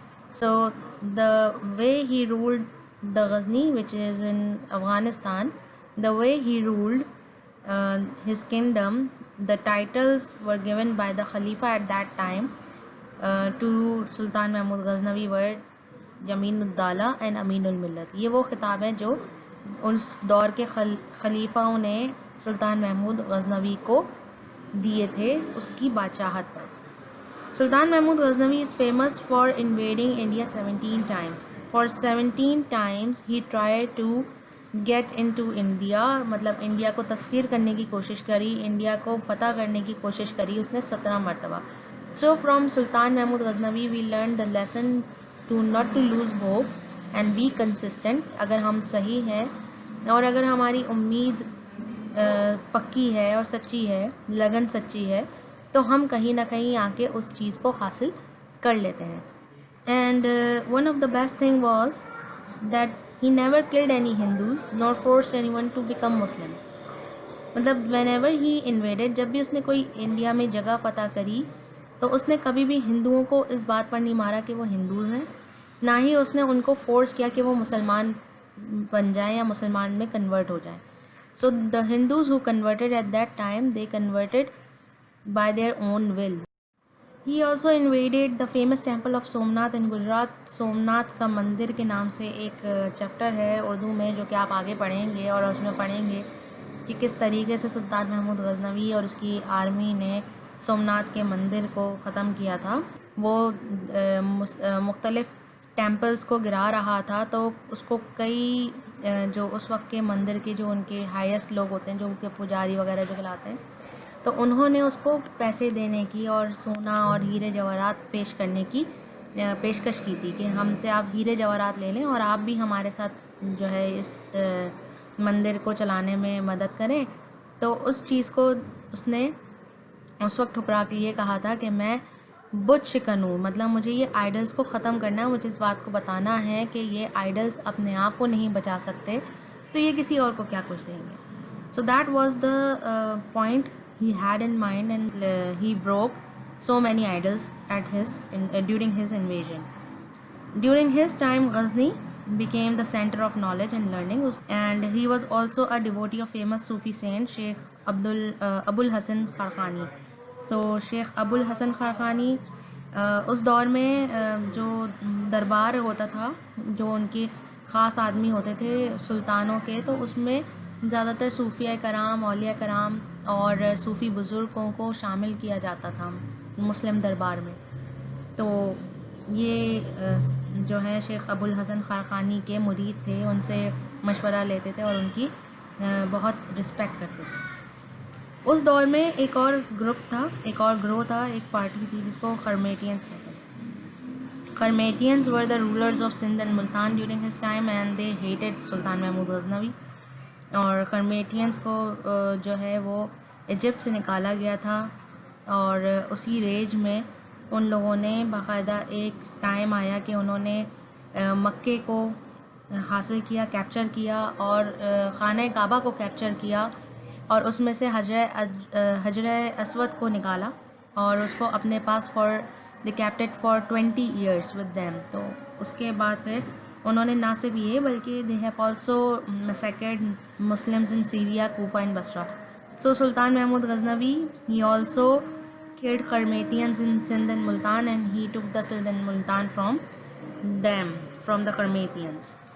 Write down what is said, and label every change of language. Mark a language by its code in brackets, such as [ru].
[en] So the way he ruled the Ghazni, which is in Afghanistan, the way he ruled his kingdom, the titles were given by the Khalifa at that time to Sultan Mahmud Ghaznavi were Jameen-ud-Dawla and Ameen-ul-Millat. [ur] یہ وہ خطاب ہیں جو اس دور کے خلیفاؤں نے سلطان محمود غزنوی کو دیے تھے اس کی بادشاہت پر. [en] Sultan Mahmud Ghaznavi is famous for invading India 17 times. For 17 times he tried to get into India, [ur] مطلب انڈیا کو تسخیر کرنے کی کوشش کری, انڈیا کو فتح کرنے کی کوشش کری اس نے 17 مرتبہ. [en] So from Sultan Mahmud Ghaznavi we learned the lesson to not to lose hope and be consistent. [ur] اگر ہم صحیح ہیں اور اگر ہماری امید پکی ہے اور سچی ہے, لگن سچی ہے, تو ہم کہیں نہ کہیں آ کے اس چیز کو حاصل کر لیتے ہیں. [en] And one of the best thing was that he never killed any Hindus nor forced anyone to become Muslim. [ur] مطلب [en] whenever he invaded, [ur] جب بھی اس نے کوئی انڈیا میں جگہ فتح کری تو اس نے کبھی بھی ہندوؤں کو اس بات پر نہیں مارا کہ وہ ہندوز ہیں, نہ ہی اس نے ان کو فورس کیا کہ وہ مسلمان بن جائیں یا مسلمان میں کنورٹ ہو جائیں. [en] So the Hindus who converted at that time, they converted by their own will. He also invaded the famous temple of Somnath in Gujarat. [ur] Somnath کا مندر کے نام سے ایک چیپٹر ہے اردو میں جو کہ آپ آگے پڑھیں گے, اور اس میں پڑھیں گے کہ کس طریقے سے سلطان محمود غزنوی اور اس کی آرمی نے سومناتھ کے مندر کو ختم کیا تھا. وہ مختلف ٹیمپلز کو گرا رہا تھا, تو اس کو کئی جو اس وقت کے مندر کے جو ان کے ہائیسٹ لوگ ہوتے ہیں, جو ان کے پجاری وغیرہ جو کہلاتے ہیں, تو انہوں نے اس کو پیسے دینے کی اور سونا اور ہیرے جواہرات پیش کرنے کی پیشکش کی تھی کہ ہم سے آپ ہیرے جواہرات لے لیں اور آپ بھی ہمارے ساتھ جو ہے اس مندر کو چلانے میں مدد کریں. تو اس چیز کو اس نے اس وقت ٹھکرا کے یہ کہا تھا کہ میں بت شکن ہوں, مطلب مجھے یہ آئیڈلز کو ختم کرنا ہے, مجھے اس بات کو بتانا ہے کہ یہ آئیڈلز اپنے آپ کو نہیں بچا سکتے, تو یہ کسی اور کو کیا کچھ دیں گے. [en] So that was the point he had in mind, and he broke so many idols during his invasion. During his time, Ghazni became the center of knowledge and learning, and he was also a devotee of famous Sufi saint Sheikh Abul Hasan Kharkhani. [ur] So Sheikh Abul Hasan Kharkhani اس دور میں جو دربار ہوتا تھا, جو ان کے خاص آدمی ہوتے تھے سلطانوں کے, تو اس میں زیادہ تر صوفیہ کرام, اولیاء کرام اور صوفی بزرگوں کو شامل کیا جاتا تھا مسلم دربار میں. تو یہ جو ہے شیخ ابوالحسن خارخانی کے مرید تھے, ان سے مشورہ لیتے تھے اور ان کی بہت رسپیکٹ کرتے تھے. اس دور میں ایک اور گروپ تھا, ایک اور گروہ تھا, ایک پارٹی تھی جس کو خرمیٹینز کہتے ہیں. [en] Qarmatians were the rulers of Sindh and Multan during his time, and they hated Sultan Mahmud Ghaznavi. [ur] اور خرمیٹینز کو جو ہے وہ ایجپٹ سے نکالا گیا تھا, اور اسی رینج میں ان لوگوں نے باقاعدہ ایک ٹائم آیا کہ انہوں نے مکے کو حاصل کیا، کیپچر کیا، اور خانہ کعبہ کو کیپچر کیا، اور اس میں سے حجر اسود کو نکالا اور اس کو اپنے پاس [en] they kept it for 20 years with them. [ur] تو اس کے بعد پھر انہوں نے نہ صرف یہ بلکہ [en] they have also massacred Muslims in Syria, Kufa and Basra. So Sultan Mahmud Ghaznavi, he also killed Karmatians in Sindh and Multan, and he took the Sindh and Multan from them, from the Karmatians.